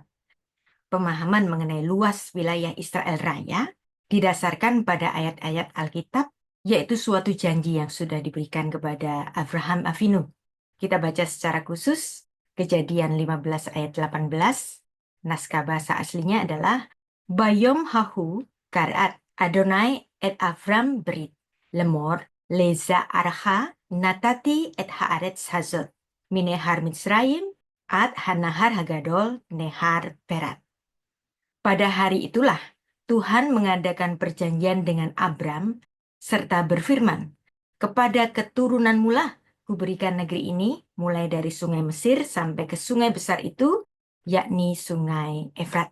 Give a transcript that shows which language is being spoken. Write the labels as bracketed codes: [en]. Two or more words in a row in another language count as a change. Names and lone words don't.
[id] Pemahaman mengenai luas wilayah Israel Raya didasarkan pada ayat-ayat Alkitab, yaitu suatu janji yang sudah diberikan kepada Abraham Avinu. Kita baca secara khusus Kejadian 15 ayat 18, naskah bahasa aslinya adalah [he] ביום ההוא כרת אדוני את אברם ברית לאמר לזרעך נתתי את הארץ הזאת מנהר מצרים עד הנהר הגדול נהר פרת. [id] Pada hari itulah Tuhan mengadakan perjanjian dengan Abram serta berfirman, kepada keturunanmu lah kuberikan negeri ini, mulai dari sungai Mesir sampai ke sungai besar itu, yakni sungai Efrat.